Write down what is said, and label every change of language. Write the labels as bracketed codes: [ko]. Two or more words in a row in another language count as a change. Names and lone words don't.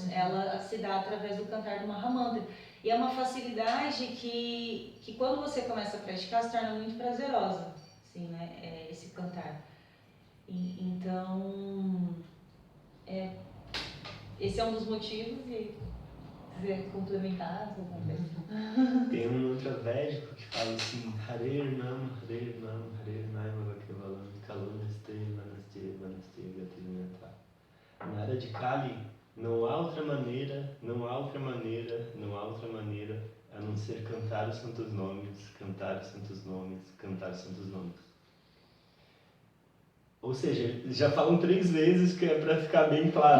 [pt] Ela se dá através do cantar do Mahamantra. E é uma facilidade que quando você começa a praticar se torna muito prazerosa, assim, né? Esse cantar. Então, esse é um dos motivos e quiser complementar alguma coisa. Tem um mantra védico que fala assim: [sa] Hare Nam, Hare Nam, Hare Naima Vakevalam, Kaluneste, Manaste, Manaste, Gativinata. [pt] Na era de Kali, não há outra maneira, não há outra maneira, não há outra maneira a não ser cantar os santos nomes, cantar os santos nomes, cantar os santos nomes. Ou seja, já falam 3 vezes que é para ficar bem claro.